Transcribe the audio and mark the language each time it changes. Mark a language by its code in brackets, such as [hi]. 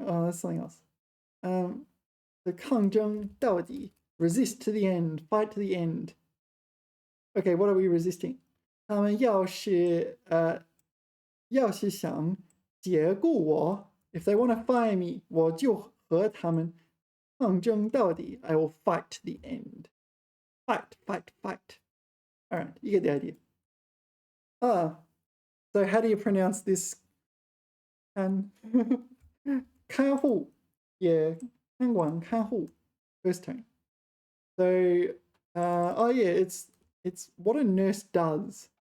[en] Oh, that's something else. The [zh] 抗争到底. [en] Resist to the end. Fight to the end. Okay, what are we resisting? [zh] 他们要是想解雇我, [en] if they want to fire me, [zh] 我就和他们抗争到底. [en] I will fight to the end. Fight, fight, fight. All right, you get the idea. So how do you pronounce this? 看护.Yeah, 看管看护.First tone. So, oh yeah, it's what a nurse does.